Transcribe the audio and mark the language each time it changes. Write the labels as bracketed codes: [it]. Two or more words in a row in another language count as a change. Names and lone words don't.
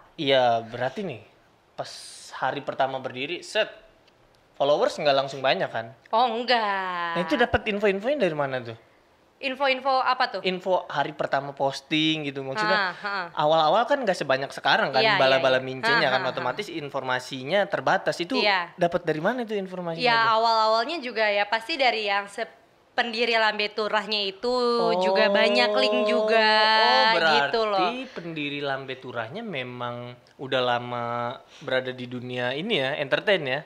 [id] Iya, berarti nih pas hari pertama berdiri, followers nggak langsung banyak kan? Oh enggak. Nah itu dapat info-infonya dari mana tuh? Info-info apa tuh? Info hari pertama posting gitu maksudnya. Awal-awal kan nggak sebanyak sekarang kan, bala-bala mincenya kan, otomatis informasinya terbatas. Itu dapat dari mana itu informasinya? Ya awal-awalnya juga ya pasti dari yang pendiri Lambe Turahnya itu juga banyak link juga gitu loh. Berarti pendiri Lambe Turahnya memang udah lama berada di dunia ini ya, entertain ya.